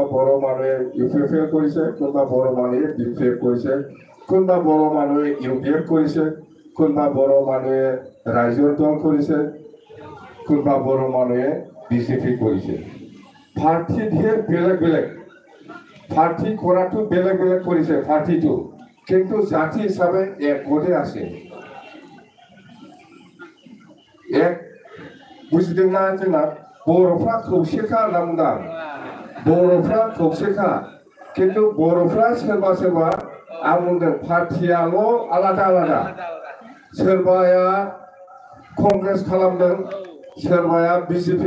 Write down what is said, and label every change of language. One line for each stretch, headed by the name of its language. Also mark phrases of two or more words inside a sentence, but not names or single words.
Assamese: বড়ো মানুহে ইউপিপিএল কৰিছে কোনোবা বড়ো মানুহে বিপিএফ কৰিছে কোনোবা বড়ো মানুহে ইউডিএফ কৰিছে কোনোবা বড়ো মানুহে ৰাইজৰ দল কৰিছে কোনোবা বড়ো মানুহে বিজেপি কৰিছে পাৰ্টি দিয়ে বেলেগ পাৰ্টি কৰাটো বেলেগ কৰিছে পাৰ্টিটো কিন্তু জাতি হিচাপে একগোটে আছে
Bodo: এক বুজিদोंना जोंना बर'फ्रा खौसेखा होनना बुंदां बर'फ्रा खौसेखा किन्तु बर'फ्रा सोरबा आं बुंदों पार्टियाल' आलादा सोरबाया कंग्रेस खालामदों सोरबाया बिजेपि